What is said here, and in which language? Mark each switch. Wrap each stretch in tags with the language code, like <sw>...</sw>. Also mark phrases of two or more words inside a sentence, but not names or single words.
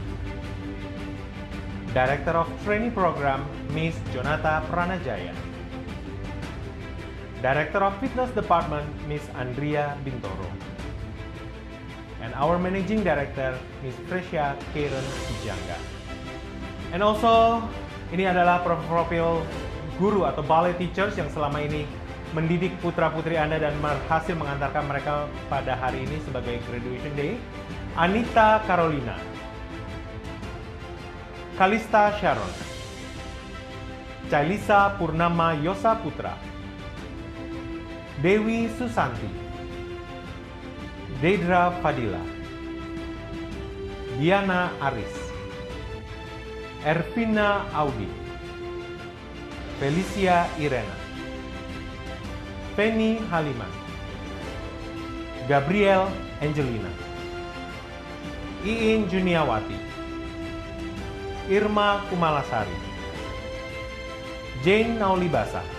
<en>Director of Training Program, Miss Jonata Pranajaya. Director of Fitness Department, Miss Andrea Bintoro. and our Managing Director, Ms. Fresia Karen Sijangga. And also,</en> <id>ini adalah profil guru atau</id> <en>ballet teachers</en> <id>yang selama ini mendidik putra-putri Anda dan berhasil mengantarkan mereka pada hari ini sebagai</id> <en>graduation day.</en> <id>Anita Carolina, Kalista Sharon, Cailisa Purnama Yosa Putra, Dewi Susanti, Deidra Fadila, Diana Aris, Ervina Audi, Felicia Irena, Penny Haliman, Gabriel Angelina, Iin Juniawati, Irma Kumalasari, Jane Naulibasa,</id>